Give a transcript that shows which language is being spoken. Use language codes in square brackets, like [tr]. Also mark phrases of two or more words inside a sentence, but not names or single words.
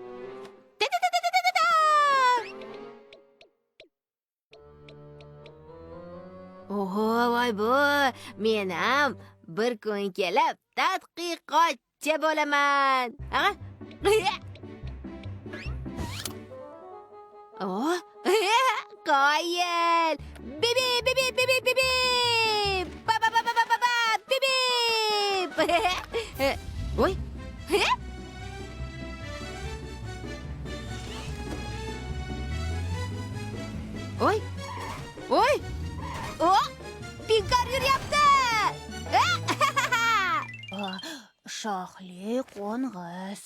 [uz] Oho, voy bu. Men ham bir kun kelib tadqiqotchi bo'laman. Oh, qoyil. Bibi, bibi, bibi, bibi. Ba ba ba ba ba ba, bibi. Voy. Oy. Oy. Oh, Pinkar yuryapti. Shoxli qo'ng'iz.